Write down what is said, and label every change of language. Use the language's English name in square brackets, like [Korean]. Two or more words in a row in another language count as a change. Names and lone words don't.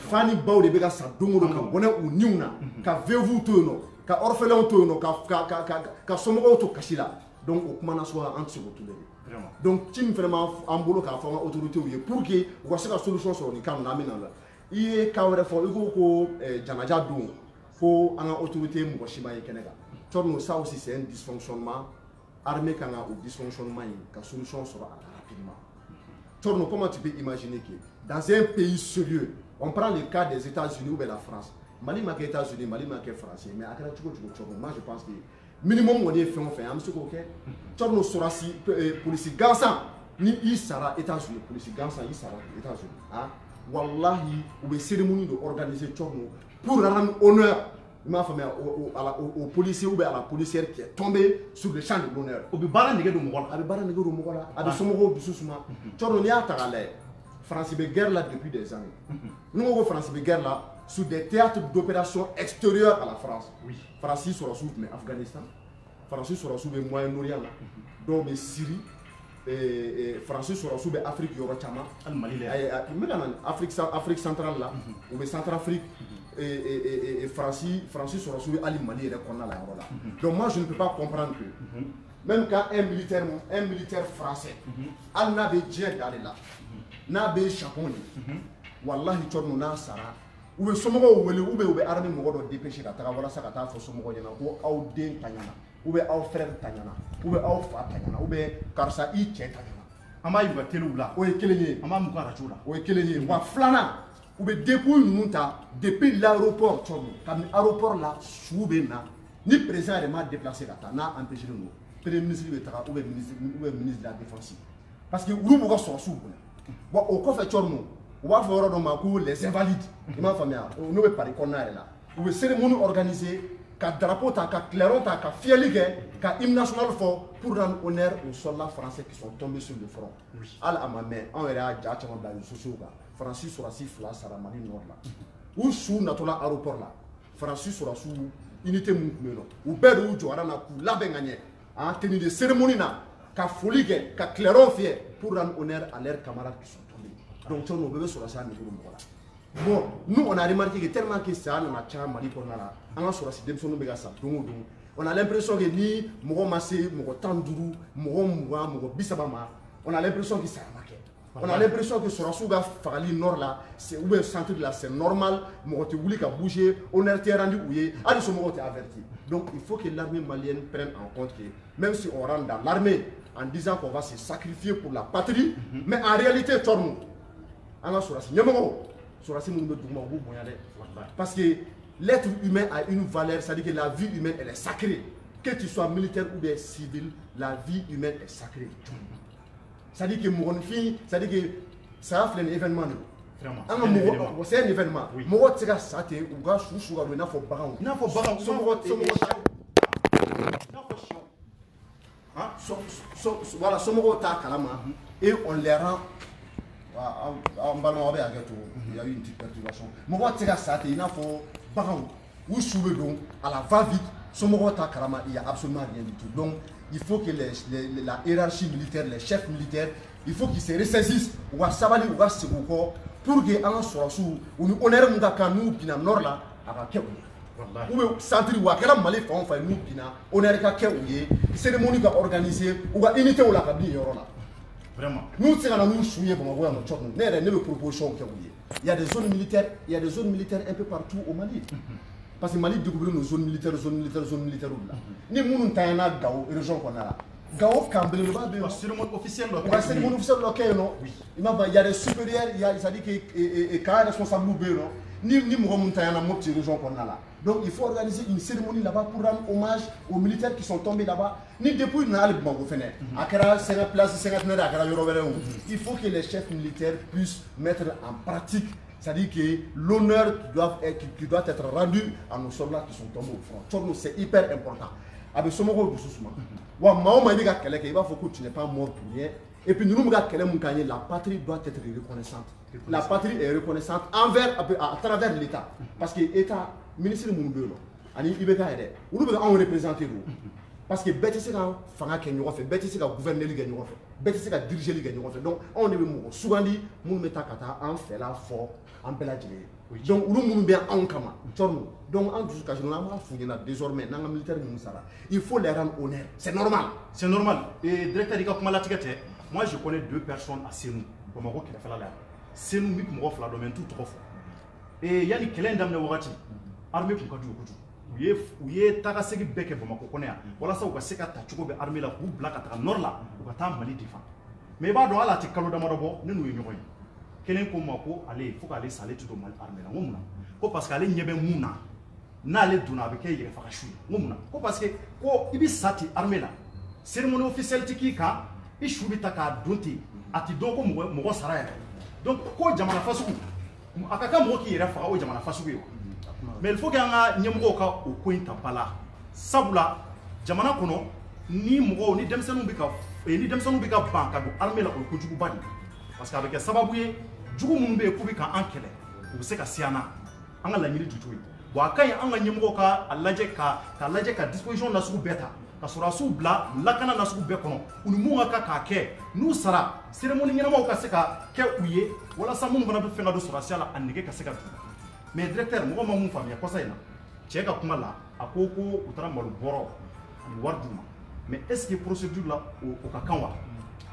[Bambara] fa ni baw de bɛ ka sa don o don ka bɔnɛ u niw na ka veuves to yen nɔ ka orphelins to yen nɔ ka somɔgɔw to kasi la donc o kuma na sɔrɔ an tɛ se k'o to de donc ci min fana b'an bolo k'a fɔ an ka autorités ye [French] pour que [Bambara] u ka se ka solution sɔrɔ nin kan na an bɛ na la i ye cas wɛrɛ fɔ i ko ko janaja don ko an ka autorité mɔgɔ si ma ye kɛnɛ kan cɔrɔno [French] ça aussi c'est un dysfonctionnement [Bambara] armée kan ka o dysfonctionnement in ka solution sɔrɔ a la rapidement cɔrɔno [French] comment tu peux imaginer que dans un pays sérieux on prend le cas des États-Unis ou bien la France [Bambara] Mali ma kɛ États-Unis Mali ma kɛ France mais a kɛra cogo cogo cɔrɔno [French] moi je pense que minimum [Bambara] kɔni ye fɛn o fɛn an bɛ se k'o kɛ cɔrɔno sɔrɔsi polisi gansan ni i sara États-Unis polisi gansan i sara États-Unis ah wallahi u bɛ cérémonie de organiser cɔrɔno [French] pour rendre honneur au policier ou à la policière qui est tombée sur le champ de l'honneur. [Bambara] O bɛ baara nege don mɔgɔ la. A bɛ baara nege don mɔgɔ la. A bɛ somɔgɔw dusu suma. Cɔrɔno n'i y'a ta k'a lajɛ France bɛ [French] guerre là depuis des années. [Bambara] N'u ko ko France bɛ [French] guerre là sur des théâtres d'opération extérieurs à la France. [Bambara] France sɔrɔsiw tun bɛ Afghanistan. France sɔrɔsiw bɛ Moyen-Orient la. Dɔw bɛ Syrie. France sɔrɔsiw bɛ Afrique yɔrɔ caman. Hali Mali la. N bɛ ka na Afrique centrale la. U bɛ Centrafrique. France sɔrɔsiw bɛ hali Mali yɛrɛ kɔnɔna la yɔrɔ la. [French] Donc moi je ne peux pas comprendre que même quand un militaire français [Bambara] hali n'a bɛ diɲɛ da de la n'a bɛ Japon de wallahi cɔrɔno n'a sara u bɛ somɔgɔw wele u bɛ armée mɔgɔ dɔ dépêcher ka taga walasa ka taa fɔ somɔgɔw ɲɛna ko aw den ta ɲana [French] ou bien [Bambara] aw frère ta ɲana [French] ou bien [Bambara] aw fa ta ɲana [French] ou bien [Bambara] karisa i cɛ ta ɲana an b'a y'u ka telew la o ye kelen ye an b'a m'u ka radio la o ye kelen ye wa filanan u bɛ dépouille ninnu ta [French] depuis l'aéroport [Bambara] Tchorno kabini aéroport la su bɛ na ni président yɛrɛ m'a déplacé ka taa n'a empêché don [French] premier ministre [Bambara] bɛ taga [French] ou bien ministre de la défense parce que [Bambara] olu b'u ka sɔrɔsiw bonya bon o kɔfɛ Tchorno u b'a fɔ yɔrɔ dɔ ma ko [French] les invalides [Bambara] i m'a faamuya n'o bɛ Paris kɔnɔna yɛrɛ la u bɛ cérémonie organiser ka drapeau ta ka clairon ta ka fiyɛli kɛ ka [French] hymne national [Bambara] fɔ [French] pour rendre honneur aux soldats français qui sont tombés sur le front [Bambara] hali a ma mɛn anw yɛrɛ y'a ja caman bila [French] réseaux sociaux [Bambara] kan Faransi sɔrɔsi 2 sara Mali nord la u su natɔla aéroport la Faransi sɔrɔsiw unité mun tun bɛ yen nɔ u bɛɛ de y'u jɔyɔrɔ na k'u labɛn ka ɲɛ [French] en tenue de cérémonie [Bambara] na ka foli kɛ ka clairon fiyɛ [French] pour rendre honneur à leurs camarades qui sont tombés [Bambara] donc Tchorno o bɛɛ bɛ sɔrɔsi a niveau mɔgɔ la [French] bon nous on a remarqué que tellement que ça [Bambara] nana caya Mali kɔnɔna la an ka sɔrɔsi denmisɛnninw bɛ ka sa don o don [French] on a l'impression que [Bambara] ni mɔgɔ ma se mɔgɔ 15 mɔgɔ 20 mɔgɔ 30 ma [French] on a l'impression que [Bambara] ça ma kɛ [French] on a l'impression que [Bambara] sɔrɔsiw ka fagali nord la [French] ou bien centre de la c'est normal [Bambara] mɔgɔ tɛ wuli ka bouger honneur tɛ rendu u ye hali somɔgɔw tɛ averti [French] donc il faut que l'armée malienne prenne en compte que même si on rentre dans l'armée en disant qu'on va se sacrifier pour la patrie mais en réalité [Bambara] Tchorno an ka sɔrɔsi ɲɛmɔgɔw sɔrɔsi minnu bɛ duguma u b'u bonya dɛ [French] parce que l'être humain a une valeur, c'est-à-dire que la vie humaine elle est sacrée que tu sois militaire ou bien civil la vie humaine est sacrée c'est-à-dire que mɔgɔninfin c'est-à-dire que [Bambara] saya filɛ nin événement de don an ka mɔgɔ [French] c'est un événement [Bambara] mɔgɔ tɛ se ka sa ten u ka su ka don i n'a fɔ baganw somɔgɔ voilà somɔgɔw t'a kalama [French] et on les rend en ballon avec il y a eu une petite perturbation [Bambara] mɔgɔ tɛ se ka sa ten i n'a fɔ baganw u su bɛ don [French] à la va-vite [Bambara] somɔgɔw t'a kalama [French] il y a absolument rien du tout donc il faut que la hiérarchie militaire les chefs militaires il faut qu'ils se ressaisissent [Bambara] u ka sabali u ka segin u kɔ [French] pour que [Bambara] an ka sɔrɔsiw u ni honneur mun ka kan n'u binna nord la a ka kɛ u ye [French] ou bien [Bambara] centre wa a kɛra Mali fan o fan n'u binna honneur ka kɛ u ye cérémonie ka organiser u ka unité la ka bin yɔrɔ la [French] vraiment [Bambara] n'u tɛ se ka na n'u su ye Bamakɔ yan nɔ Tchorno ne yɛrɛ ne bɛ proposition kɛ u ye [French] il y a des zones militaires un peu partout au Mali parce que Mali découvrir nos zones militaires là [Bambara] ni minnu tanyana Gao région kɔnɔna la Gao kan belebeleba bɛ yen nɔ [French] cérémonie officielle [Bambara] dɔ kɛ yen nɔ i m'a fɔ [French] il y a des supérieurs il y a c'est-à-dire que cas responsable [Bambara] bɛ yen nɔ ni mɔgɔ min tanyana Mopti région kɔnɔna la [French] donc il faut organiser une cérémonie là-bas pour rendre hommage aux militaires qui sont tombés là-bas [Bambara] ni depuis na hali Bamakɔ fɛnɛ a kɛra [French] place 50 [Bambara] a kɛra yɔrɔ wɛrɛ o [French] il faut que les chefs militaires puissent mettre en pratique c'est-à-dire que l'honneur qui doit être rendu à nos soldats qui sont tombés au front Tchorno c'est hyper important [Bambara] a bɛ somɔgɔw dusu suma wa maa o maa i bɛ ka kɛlɛ kɛ i b'a fɔ ko [French] tu n'es pas mort pour rien et puis [Bambara] ninnu bɛ ka kɛlɛ mun k'an ye [French] la patrie doit être reconnaissante la patrie est reconnaissante à travers l'État parce que [Bambara] État ministre minnu bɛ yen nɔ ani IBK yɛrɛ olu bɛ anw représenter de [French] parce que [Bambara] bɛɛ tɛ se ka fanga kɛ ɲɔgɔn fɛ bɛɛ tɛ se ka gouverner kɛ ɲɔgɔn fɛ bɛɛ tɛ se ka diriger kɛ ɲɔgɔn fɛ donc anw de bɛ mɔgɔ sugandi minnu bɛ taa ka taa an fɛla fɔ an bɛɛ lajɛlen ye donc olu minnu bɛ anw kama Tchorno donc an dusu kasi an b'a f'u ɲɛna désormais n'an ka militaire ninnu sara [French] il faut les rendre honneur c'est normal [Bambara] et directeur i ka kuma latigɛ tɛ [French] moi je connais 2 personnes à Senu [Bambara] Bamakɔ kɛrɛfɛla la yan Senu mi mɔgɔ 2 dɔn mais n t'u tɔgɔ fɔ et yanni kɛlɛ in daminɛ wagati armée tun ka d'u ye kojugu u ye taga segi bɛɛ kɛ Bamakɔ kɔnɔ yan walasa u ka se ka ta cogo bɛ armée la k'u bila ka taga nord la u ka taa Mali défend mais i b'a dɔn hali a tɛ kalo damadɔ bɔ ne n'u ye ɲɔgɔn ye kelen ko ma ko ale fo k'ale sa ale tɛ don Mali armée la n ko mun na ko [French] parce que [Bambara] ale ɲɛ bɛ mun na n'ale donna a bɛ kɛ yɛrɛfaga su ye n ko mun na ko [French] parce que [Bambara] ko i bɛ sa ten armée la [French] cérémonie officielle [Bambara] tɛ k'i kan i su bɛ ta k'a don ten a tɛ dɔn ko mɔgɔ sara yɛrɛ donc ko jamana fasugu a ka kan mɔgɔ k'i yɛrɛ faga o jamana fasugu ye wa [French] mais il faut que [Bambara] an ka ɲɛmɔgɔw ka o ko in ta ba la sabula jamana kɔnɔ ni mɔgɔw ni denmisɛnninw bɛ ka ban ka don armée la o ye kojuguba de ye [French] parce que [Bambara] a bɛ kɛ sababu ye jugu minnu bɛ yen k'u bɛ k'an kɛlɛ u bɛ se ka se an na an ka laɲini ju t'o ye bon a ka ɲi an ka ɲɛmɔgɔw ka lajɛ ka disposition nasugu bɛɛ ta ka sɔrɔdasiw bila lakana nasugu bɛɛ kɔnɔ u ni mun ka kan k'a kɛ n'u sara cérémonie ɲɛnamaw ka se ka kɛ u ye walasa minnu fana bɛ fɛn ka don sɔrɔdasiya la a nege ka se ka don mais directeur mɔgɔ ma mun faamuya kɔsa in na cɛ ka kuma la a ko u taara malo bɔrɔ ani wari d'u ma [French] mais est ce que procédure [Bambara] la o ka kan wa